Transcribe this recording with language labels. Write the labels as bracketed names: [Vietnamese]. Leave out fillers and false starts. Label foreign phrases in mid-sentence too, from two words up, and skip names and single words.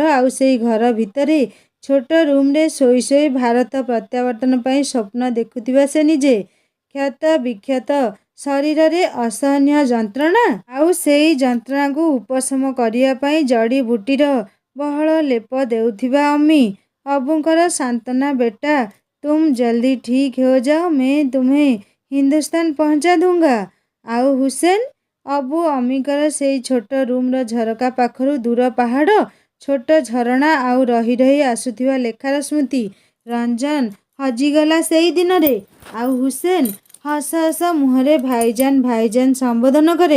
[Odia] ଆଉ ସେଇ ଘର ଭିତରେ ଛୋଟ ରୁମ୍ରେ ଶୋଇ ଶୋଇ ଭାରତ ପ୍ରତ୍ୟାବର୍ତ୍ତନ ପାଇଁ ସ୍ୱପ୍ନ ଦେଖୁଥିବା ସେ ନିଜେ। କ୍ଷତ ବିକ୍ଷତ ଶରୀରରେ ଅସହନୀୟ ଯନ୍ତ୍ରଣା। ଆଉ ସେଇ ଯନ୍ତ୍ରଣାକୁ ଉପଶମ କରିବା ପାଇଁ ଜଡ଼ିବୁଟିର ବହଳ ଲେପ ଦେଉଥିବା ଅମି। [Hindi] अबूଙ୍କର सांत्वना, बेटा तुम जल्दी ठीक हो जाओ, मैं तुम्हें हिंदुस्तान पहुंचा दूंगा। [Odia] ଆଉ ହୁସେନ? ଅବୁ ଅମିଙ୍କର ସେଇ ଛୋଟ ରୁମ୍ର ଝରକା ପାଖରୁ ଦୂର ପାହାଡ଼, ଛୋଟ ଝରଣା ଆଉ ରହି ରହି ଆସୁଥିବା ଲେଖାର ସ୍ମୃତି। ରଞ୍ଜନ ହଜିଗଲା ସେଇ ଦିନରେ। ଆଉ ହୁସେନ ହସ ହସ ମୁହଁରେ ଭାଇଜାନ ଭାଇଜାନ ସମ୍ବୋଧନ କରେ।